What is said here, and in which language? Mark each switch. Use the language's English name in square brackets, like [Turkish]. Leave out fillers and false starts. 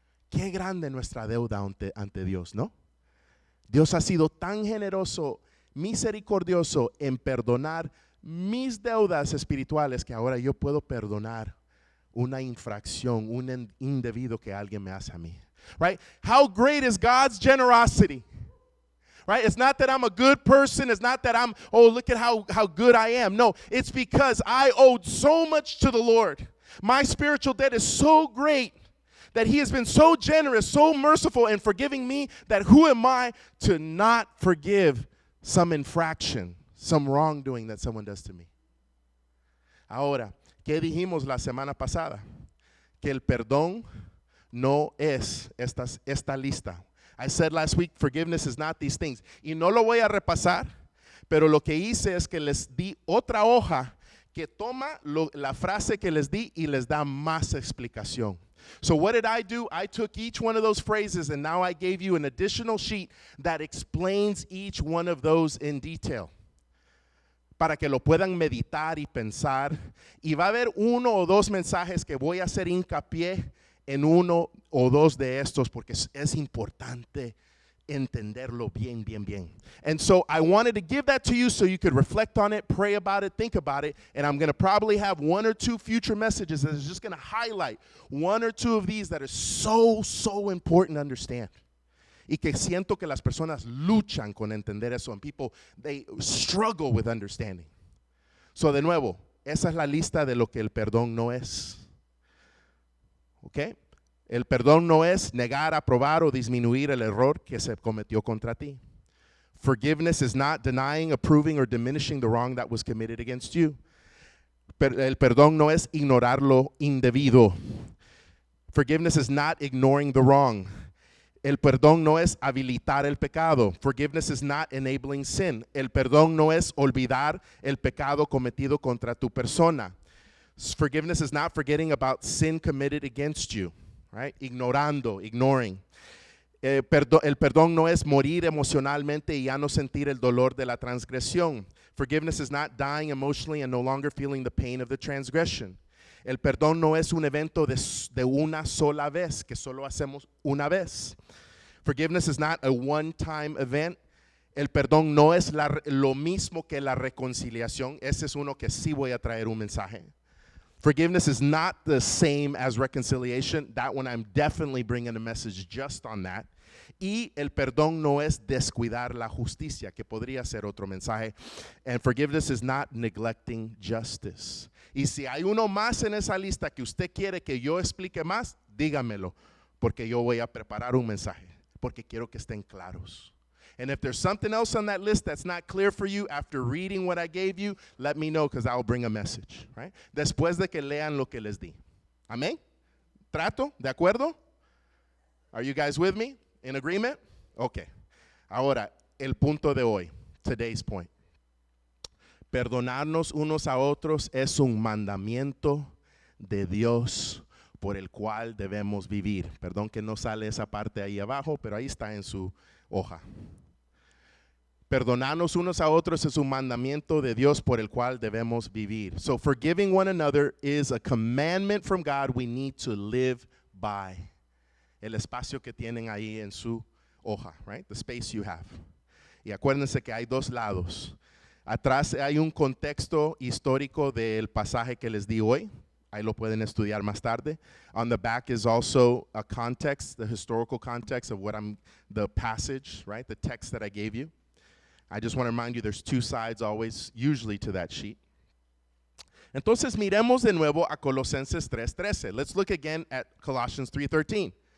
[Spanish] Qué grande nuestra deuda ante Dios, ¿no? Dios ha sido tan generoso, misericordioso en perdonar mis deudas espirituales que ahora yo puedo perdonar una infracción, un indebido que alguien me hace a mí. [English] Right? How great is God's generosity? Right? It's not that I'm a good person. It's not that look at how good I am. No, it's because I owed so much to the Lord. My spiritual debt is so great that He has been so generous, so merciful in forgiving me, that who am I to not forgive some infraction, some wrongdoing that someone does to me? [Spanish] Ahora, ¿qué dijimos la semana pasada? Que el perdón no es esta lista. [English] I said last week, forgiveness is not these things. [Spanish] Y no lo voy a repasar, pero lo que hice es que les di otra hoja que toma la frase que les di y les da más explicación. [English] So what did I do? I took each one of those phrases and now I gave you an additional sheet that explains each one of those in detail, [Spanish] para que lo puedan meditar y pensar. Y va a haber uno o dos mensajes que voy a hacer hincapié en uno o dos de estos, porque es importante entenderlo bien, bien, bien. [English] And so I wanted to give that to you so you could reflect on it, pray about it, think about it. And I'm going to probably have one or two future messages that is just going to highlight one or two of these that are so, so important to understand. [Spanish] Y que siento que las personas luchan con entender eso. [English] And people, they struggle with understanding. So [Spanish] de nuevo, esa es la lista de lo que el perdón no es. ¿Ok? El perdón no es negar, aprobar o disminuir el error que se cometió contra ti. [English] Forgiveness is not denying, approving, or diminishing the wrong that was committed against you. [Spanish] El perdón no es ignorar lo indebido. [English] Forgiveness is not ignoring the wrong. [Spanish] El perdón no es habilitar el pecado. [English] Forgiveness is not enabling sin. [Spanish] El perdón no es olvidar el pecado cometido contra tu persona. [English] Forgiveness is not forgetting about sin committed against you, right? Ignoring. [Spanish] El perdón no es morir emocionalmente y ya no sentir el dolor de la transgresión. [English] Forgiveness is not dying emotionally and no longer feeling the pain of the transgression. [Spanish] El perdón no es un evento de una sola vez, que solo hacemos una vez. [English] Forgiveness is not a one-time event. [Spanish] El perdón no es lo mismo que la reconciliación. Ese es uno que sí voy a traer un mensaje. [English] Forgiveness is not the same as reconciliation. That one I'm definitely bringing a message just on that. [Spanish] Y el perdón no es descuidar la justicia, que podría ser otro mensaje. [English] And forgiveness is not neglecting justice. [Spanish] Y si hay uno más en esa lista que usted quiere que yo explique más, dígamelo, porque yo voy a preparar un mensaje, porque quiero que estén claros. [English] And if there's something else on that list that's not clear for you after reading what I gave you, let me know, because I'll bring a message, right? [Spanish] Después de que lean lo que les di. [English] Amén? [Spanish] ¿Trato? ¿De acuerdo? [English] Are you guys with me? In agreement? Okay. [Spanish] Ahora, el punto de hoy, [English] today's point. [Spanish] Perdonarnos unos a otros es un mandamiento de Dios por el cual debemos vivir. Perdón que no sale esa parte ahí abajo, pero ahí está en su hoja. Perdonarnos unos a otros es un mandamiento de Dios por el cual debemos vivir. [English] So forgiving one another is a commandment from God we need to live by. [Spanish] El espacio que tienen ahí en su hoja, [English] right? The space you have. [Spanish] Y acuérdense que hay dos lados. Atrás hay un contexto histórico del pasaje que les di hoy. Ahí lo pueden estudiar más tarde. [English] On the back is also a context, the historical context of the passage, right? The text that I gave you. I just want to remind you there's two sides always, usually to that sheet. [Spanish] Entonces miremos de nuevo a Colosenses 3:13. [English] Let's look again at Colossians 3:13.